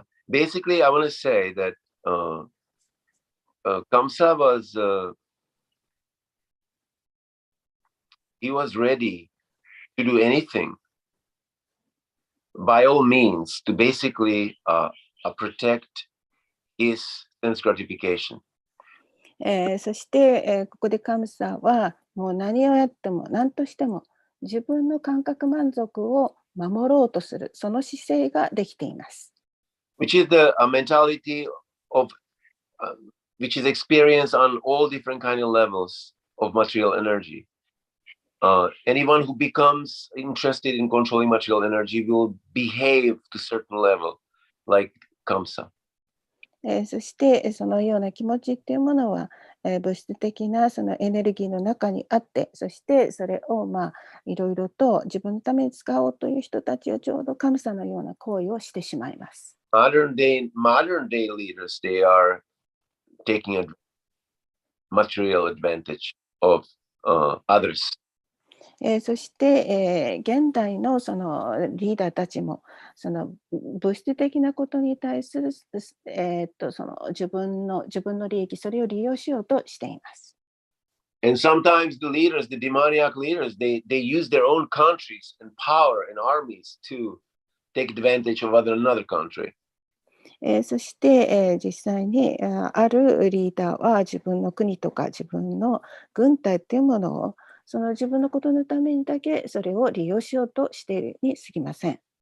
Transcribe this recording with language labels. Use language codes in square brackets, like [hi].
[en] Basically, I want to say that Kamsa was, he was ready to do anything by all means to basically protect his sense gratification. [ja] そして、ここでカムサはもう何をやっても何としても自分の感覚満足を守ろうとするその姿勢ができています。 [en] Which is the mentality of which is experienced on all different kind of levels of material energy. anyone who becomes interested in controlling material energy will behave to a certain level, like Kamsa. [ja] そしてそのような気持ちっていうものは、物質的なそのエネルギーの中にあって、そしてそれをいろいろと自分のために使おうという人たちはちょうど神様のような行為をしてしまいます。 [en] Modern day leaders, they are taking a material advantage of others. [ja] そして、現代のそのリーダーたちもその物質的なことに対する、その自分の利益、それを利用しようとしています。 [en] And sometimes the leaders, the demoniac leaders, they use their own countries and power and armies to take advantage of another country. [ja] そして、実際にあるリーダーは自分の国とか自分の軍隊っていうものをその自分のことのためにだけそれを利用しようとしているに過ぎません。